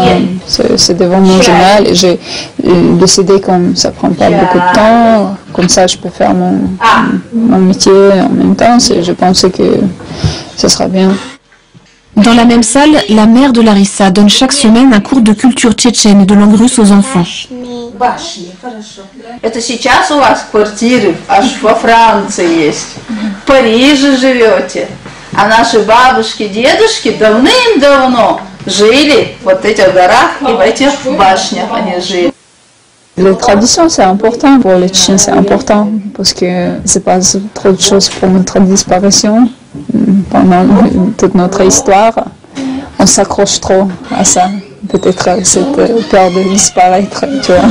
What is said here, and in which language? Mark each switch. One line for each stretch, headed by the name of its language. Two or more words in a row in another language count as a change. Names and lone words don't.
French: C'était vraiment génial et j'ai décidé que ça prend pas beaucoup de temps, comme ça je peux faire mon métier en même temps. Je pensais que ce sera bien. Dans la même salle, la mère de Larissa donne chaque semaine un cours de culture tchétchène et de langue russe aux enfants.
Russian: Это сейчас у вас квартиры аж во Франции есть. В Париже живете. А наши бабушки, дедушки давным-давно жили вот в этих горах и в этих башнях они жили.
French: Les traditions, c'est important pour les Tchétchènes, c'est important parce que c'est pas trop de choses pour notre disparition pendant toute notre histoire. On s'accroche trop à ça. Peut-être cette peur de disparaître, tu vois.